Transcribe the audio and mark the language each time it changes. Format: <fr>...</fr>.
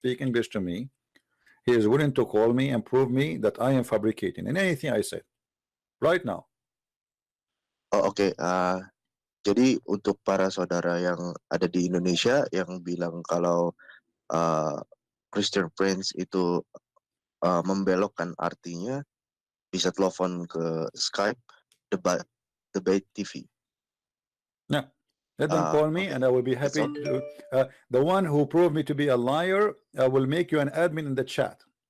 <en>speak English to me, he is willing to call me and prove me that I am fabricating in anything I said right now.</en> <id>Oh, oke. Jadi untuk para saudara yang ada di Indonesia yang bilang kalau Christian Prince itu membelokkan artinya, bisa telepon ke Skype debate TV.</id> <en>Yeah, let them call me, Okay. and I will be happy to. The one who proved me to be a liar, I will make you an admin in the chat.</en>